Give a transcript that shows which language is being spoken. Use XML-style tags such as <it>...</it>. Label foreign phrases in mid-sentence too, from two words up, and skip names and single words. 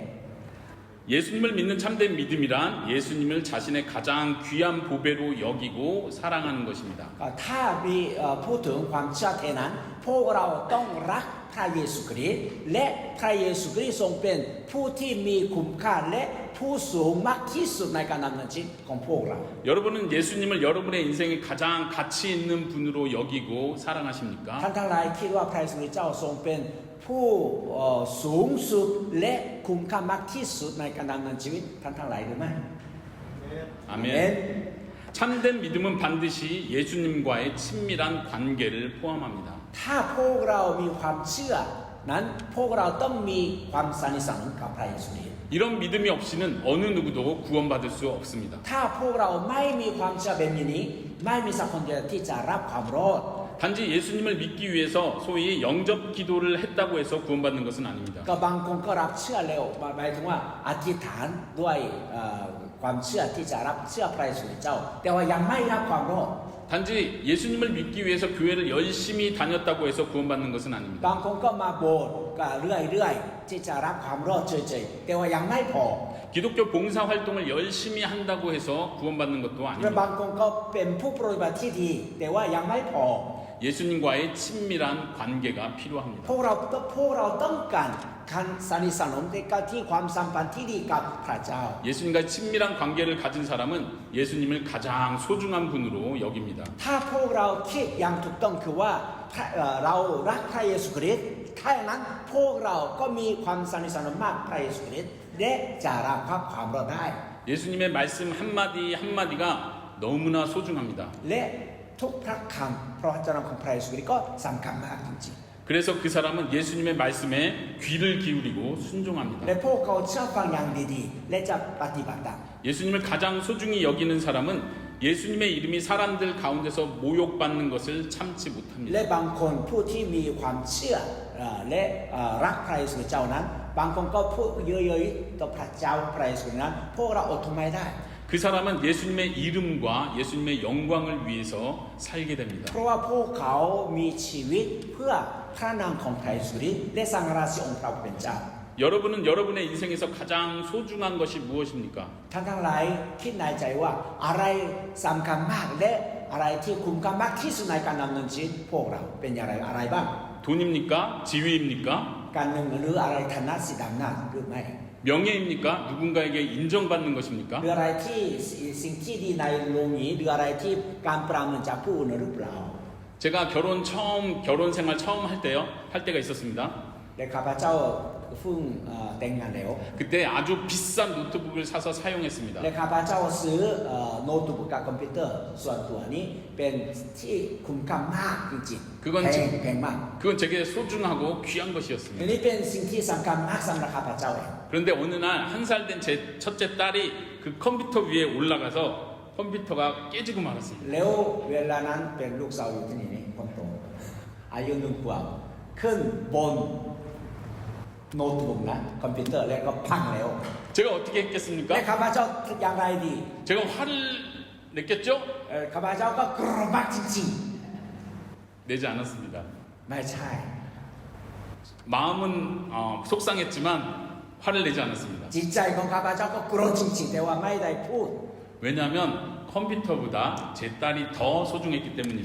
<ko>예수님을 믿는 참된 믿음이란 예수님을 자신의 가장 귀한 보배로 여기고 사랑하는 것입니다.</ko> <th>ถ้ามีพูดถึงความเชื่อแท้นั้นพวกเราต้องรักพระเยซูคริสต์และพระเยซูคริสต์ทรงเป็นผู้ที่มีคุณค่าและผู้สูงมากที่สุดในการดำเนินชีวิตของพวกเรา</th> <ko>여러분은 예수님을 여러분의 인생에 가장 가치 있는 분으로 여기고 사랑하십니까?</ko> <th>ท่านทั้งหลายคิดว่าพระเยซูเจ้าทรงเป็นผู้สูงสุดและคุ้มค่ามากที่สุดในการดำเนินชีวิตท่านทั้งหลายหรือไม่</th> <ko>아멘. 참된 믿음은 반드시 예수님과의 친밀한 관계를 포함합니다.</ko> <th>ถ้าพวกเรามีความเชื่อนั้นพวกเราต้องมีความสนิทสนมกับพระเยซูคริสต์</th> <ko>이런 믿음이 없이는 어느 누구도 구원받을 수 없습니다.</ko> <th>ถ้าพวกเราไม่มีความเชื่อแบบนี้ไม่มีสักคนเดียวที่จะรับความรอด</th> <ko>단지 예수님을 믿기 위해서 소위 영접 기도를 했다고 해서 구원받는 것은 아닙니다.</ko> <th>ก็บางคนก็รับเชื่อเร็วหมายถึงว่าอธิษฐานด้วยความเชื่อที่จะรับเชื่อพระเยซูเจ้าแต่ว่ายังไม่รับความรอด</th> <ko>단지 예수님을 믿기 위해서 교회를 열심히 다녔다고 해서 구원받는 것은</ko> <th>บา</th> <ko>아닙니다.</ko> <th>งคนก็มาโบสถ์ก็เรื่อยๆที่จะรับความรอดเฉยๆแต่ว่ายังไม่พอ</th> <ko>기독교 봉사 활동을 열심히 한다고 해서 구원받는 것도</ko> <th>และบาง</th> <ko>아닙니다.</ko> <th>คนก็เป็นผู้ปฏิบัติที่ดีแต่ว่ายังไม่พอ</th> <ko>예수님과의 친밀한 관계가 필요합니다.</ko> <th>พวกเราต้องการการสนิทสนมในการที่ความสัมพันธ์ที่ดีกับพระเจ้า</th> <ko>예수님과 친밀한 관계를 가진 사람은 예수님을 가장 소중한 분으로 여깁니다.</ko> <th>ถ้าพวกเราคิดอย่างถูกต้องคือว่าเรารักพระเยซูคริสต์ถ้าอย่างนั้นพวกเราก็มีความสนิทสนมมากพระเยซูคริสต์และจะรับความรอดได้</th> <ko>예수님의 말씀 한마디 한마디가 너무나 소중합니다.</ko> <th>และทุกพระคำพระวจนะของพระเยซูคริสต์ก็สำคัญมากจริง</th> <ko>그래서 그 사람은 예수님의 말씀에 귀를 기울이고</ko> <th>ๆ</th> <ko>순종합니다.</ko> <th>และพวกเขาเชื่อฟังอย่างดีๆและจะปฏิบัติตาม</th> <ko>예수님을 가장 소중히 여기는 사람은 예수님의 이름이 사람들 가운데서 모욕받는 것을 참지</ko> <th>และ</th> <ko>못합니다.</ko> <th>บางคนผู้ที่มีความเชื่อและรักพระเยซูเจ้านั้นบางคนก็พูดเยอะๆต่อพระเจ้าพระเยซูนั้นพวกเราอดทนไม่ได้</th> <ko>그 사람은 예수님의 이름과 예수님의 영광을 위해서 살게 됩니다.</ko> <th>เพราะว่าพวกเขามีชีวิตเพื่อพระนามของพระเยซูคริสต์และสรรเสริญองค์พระผู้เป็นเจ้า</th> <ko>여러분은 여러분의 인생에서 가장 소중한 것이 무엇입니까?</ko> <th>ท่านทั้งหลายคิดในใจว่าอะไรสำคัญมากและอะไรที่คุ้มค่ามากที่สุดในการดำเนินชีวิตพวกเราเป็นอย่างไรอะไรบ้าง</th> <ko>돈입니까? 지위입니까?</ko> <th>การเงินหรืออะไรฐานะสิทธิอำนาจหรือไม่</th> <ko>명예입니까? 누군가에게 인정받는 것입니까?</ko> <th>หรืออะไรที่สิ่งที่ดีในโลกนี้หรืออะไรที่การประเมินจากผู้อื่นหรือเปล่า</th> <ko>제가 결혼 생활 처음 할 때가 있었습니다.</ko> <th>และข้าพเจ้าเพิ่งแต่งงานแล้ว</th> <ko>그때 아주 비싼 노트북을 사서 사용했습니다.</ko> <th>และข้าพเจ้าซื้อโน้ตบุ๊กกับคอมพิวเตอร์ส่วนตัวนี้เป็นที่คุ้มค่ามากจริงๆ</th> <ko>그건</ko> <th>แพงมาก</th> <ko>그건 제게 소중하고 귀한</ko> <th>อัน</th> <ko>것이었습니다.</ko> <th>นี้เป็นสิ่งที่สำคัญมากสำหรับข้าพเจ้าเอง</th> <ko>그런데 어느 날 한 살 된 제 첫째 딸이 그 컴퓨터 위에 올라가서 컴퓨터가 깨지고 말았습니다.</ko> <th>แล้วเวลานั้นเป็นลูกสาวอยู่ที่นี่คนโตอายุ1 ขวบขึ้นบนโน้ตบุ๊กนะคอมพิวเตอร์แล้วก็พังแล้ว</th> <ko>제가 어떻게</ko> <th>และ</th> <ko>했겠습니까?</ko> <th>ข้าพเจ้าอย่างไรดี</th> <ko>제가 화를 냈겠죠?</ko> <th>ข้าพเจ้าก็โกรธมากจริง</th> <ko>내지 않았습니다.</ko> <th>ๆไม่ใช่</th> <ko>마음은 속상했지만 화를 내지 않았습니다.</ko> <th>จิตใจของข้าพเจ้าก็โกรธจริงๆแต่ว่าไม่ได้พูด</th> <ko>왜냐하면 컴퓨터보다 제 딸이 더 소중했기</ko> <th>เพ</th> <ko>때문입니다.</ko>